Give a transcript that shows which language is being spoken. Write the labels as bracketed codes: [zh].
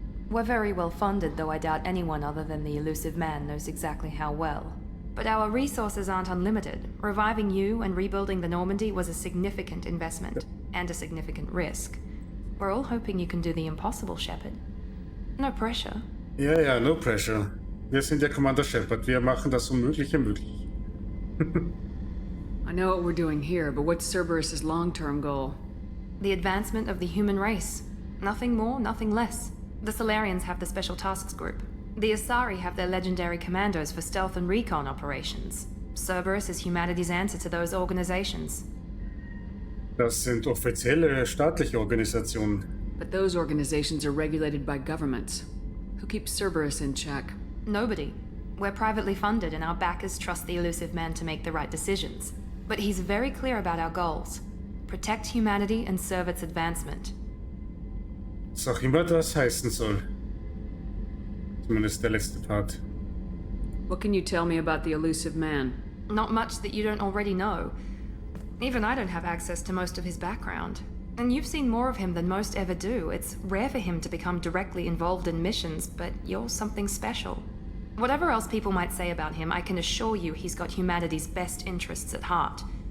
[en] We're very well funded, though I doubt anyone other than the elusive man knows exactly how well. But our resources aren't unlimited. Reviving you and rebuilding the Normandy was a significant investment, and a significant risk. We're all hoping you can do the impossible, Shepard. No pressure. Ja, no pressure. [de] Wir sind der Commander Shepard. Wir machen das Unmögliche möglich. [en] I know what we're doing here, but what's Cerberus's long-term goal? The advancement of the human race. Nothing more, nothing less. The Solarians have the Special Tasks Group. The Asari have their legendary commandos for stealth and recon operations. Cerberus is humanity's answer to those organizations. [de] Das sind offizielle staatliche Organisationen. [en] But those organizations are regulated by governments. Who keeps Cerberus in check? Nobody. We're privately funded and our backers trust the elusive man to make the right decisions. But he's very clear about our goals. Protect humanity and serve its advancement. [de] Was auch immer das heißen soll. Zumindest der letzte Part. [en] What can you tell me about the elusive man? Not much that you don't already know. Even I don't have access to most of his background. And you've seen more of him than most ever do. It's rare for him to become directly involved in missions, but you're something special. Whatever else people might say about him, I can assure you he's got humanity's best interests at heart.